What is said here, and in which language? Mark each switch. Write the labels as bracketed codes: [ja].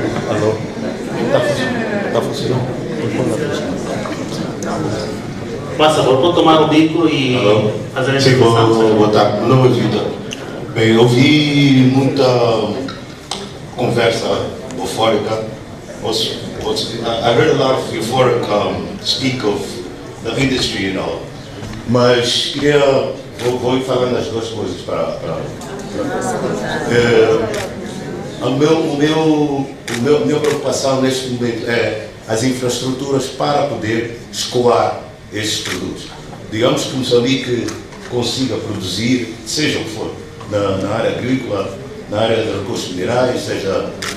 [pt] Alô? Está funcionando? Por favor, pode tomar o micro e fazer a explicação. Boa tarde. Meu nome é Vitor. Bem, eu ouvi muita conversa eufórica. [en] I heard a lot of euphoric speak of the industry, you know. [pt] Mas vou ir falando as duas coisas para a minha preocupação neste momento é as infraestruturas para poder escoar estes produtos. Digamos que Moçambique consiga produzir, seja o que for, na área agrícola, na área de recursos minerais, seja...